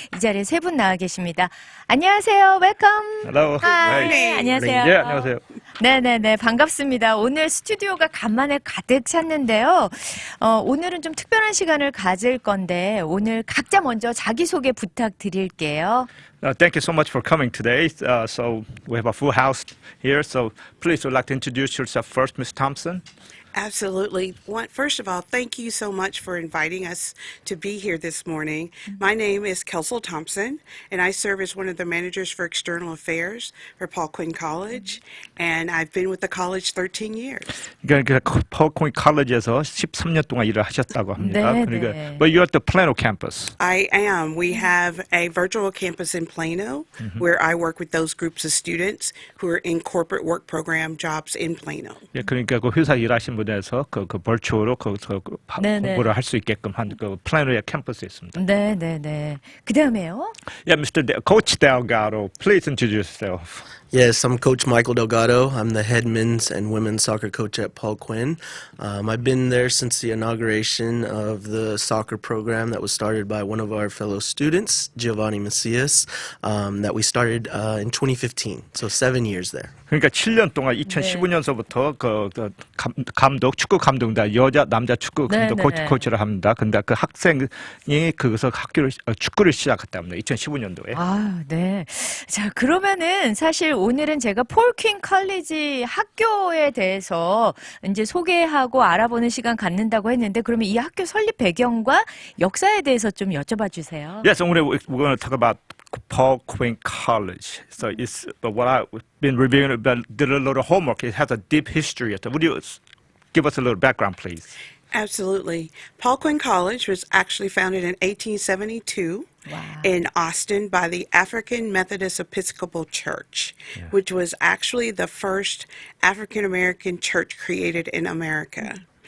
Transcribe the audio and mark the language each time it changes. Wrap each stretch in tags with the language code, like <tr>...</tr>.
<ko>이 자리에 세 분 나와 계십니다. 안녕하세요. 웰컴.</ko> <en>Hello. Hi. Hi.</en> <ko>안녕하세요. 예, 안녕하세요. 네네네, 반갑습니다. 오늘 스튜디오가 간만에 가득 찼는데요. 오늘은 좀 특별한 시간을 가질 건데 오늘 각자 먼저 자기소개 부탁드릴게요.</ko> <en>Thank you so much for coming today. So we have a full house here. So please would like to introduce yourself first, Ms. Thompson. Absolutely. First of all, thank you so much for inviting us to be here this morning. My name is Kelso Thompson, and I serve as one of the managers for external affairs for Quinn College, and I've been with the college 13 years.</en> <ko>그러니까 Quinn College에서 13년 동안 일을 하셨다고 합니다. 네, 그러니까 네.</ko> <en>but you're at the Plano campus. I am. We have a virtual campus in Plano where I work with those groups of students who are in corporate work program jobs in Plano.</en> <ko>예, 그러니까 그 회사 일하신 분에서 그 벌초로 거기서 네, 네. 공부를 할 수 있게끔 한 그 플래노의 캠퍼스에 있습니다. 네네네. 그 다음에요.</ko> <en>Yeah, Coach Delgado, please introduce yourself. Yes, I'm Coach Michael Delgado. I'm the head men's and women's soccer coach at Paul Quinn. I've been there since the inauguration of the soccer program that was started by one of our fellow students, Giovanni Macias, that we started in 2015. So 7 years there.</en> <ko>그러니까 7년 동안 2015년서부터 감독, 축구 감독다 여자 남자 축구 감독 네, 네. 코치를 합니다. 근데 그 학생이 거기서 축구를 시작했답니다. 2015년도에. 아, 네. 자, 그러면은 사실 오늘은 제가 폴킨 컬리지 학교에 대해서 이제 소개하고 알아보는 시간 갖는다고 했는데 그러면 이 학교 설립 배경과 역사에 대해서 좀 여쭤봐 주세요.</ko> <en>Yes, we're going to talk about Paul Quinn College. So it's what I've been reviewing about, did a little homework. It has a deep history. Would you give us a little background, please? Absolutely. Paul Quinn College was actually founded in 1872 in Austin by the African Methodist Episcopal Church, which was actually the first African American church created in America.</en>